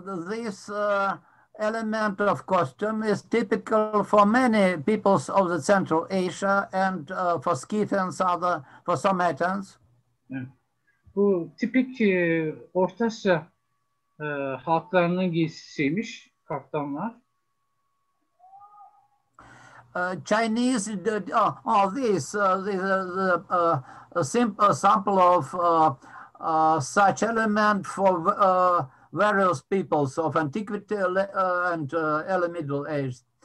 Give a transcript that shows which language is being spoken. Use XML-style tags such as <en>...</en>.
<en>This element of costume is typical for many peoples of the Central Asia and for Scythians, for Sarmatians.</en> <tr>Evet. Bu tipik Orta Asya halklarının giysisiymiş kaftanlar.</tr> <en>Chinese, this is a simple sample of such element for various peoples of antiquity and early Middle Age.</en>